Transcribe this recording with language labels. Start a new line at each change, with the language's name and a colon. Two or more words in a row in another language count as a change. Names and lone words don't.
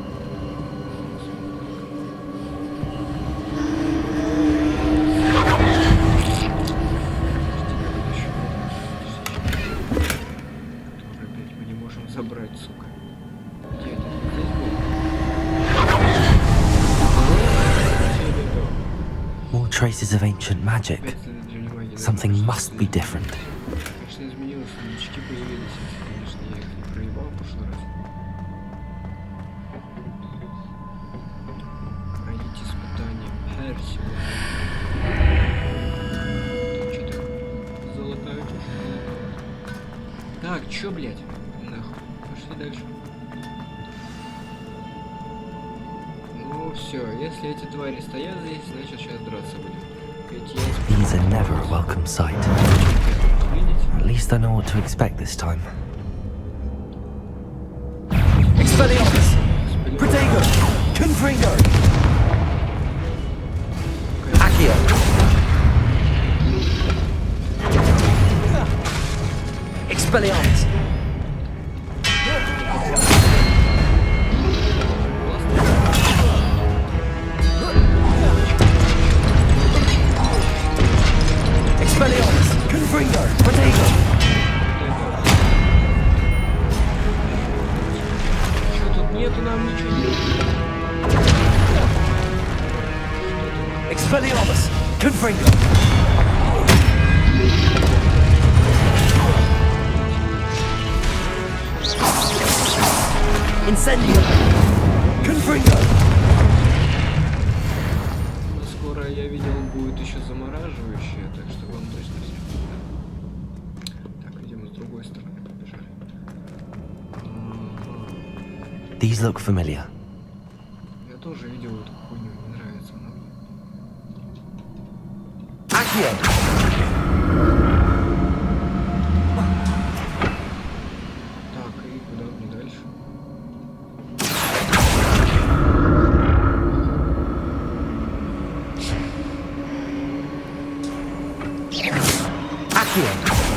Russian: Который, блядь, мы не можем забрать, сука. Где это? Здесь был?
English: More traces of ancient magic. Something must be different.
Russian: Конечно, изменилось, новички появились, если, конечно, я их не проебал в прошлый раз. Пройдите испытание Персиваля. Там что-то золотая чушь. Так, чё, блядь? Нахуй. Пошли дальше. Ну все, если эти твари стоят здесь, значит сейчас драться будем.
English: These are never a welcome sight. At least I know what to expect this time.
Latin: Expelliarmus! Protego! Confringo! Accio! Expelliarmus! Expelliarmus! Confringo! Protego!
Russian: Что тут нету, нам ничего нет.
Latin: Expelliarmus! Confringo! Incendio! Confringo!
Russian: Скоро, я видел, будет еще замораживающее, так что вам точно все. Так, видимо, с другой стороны побежали.
English: These look familiar.
Russian: Я тоже видел эту хуйню, не нравится она мне.
Latin: Accio!
Russian: Так, и куда мне дальше?
Latin: Accio!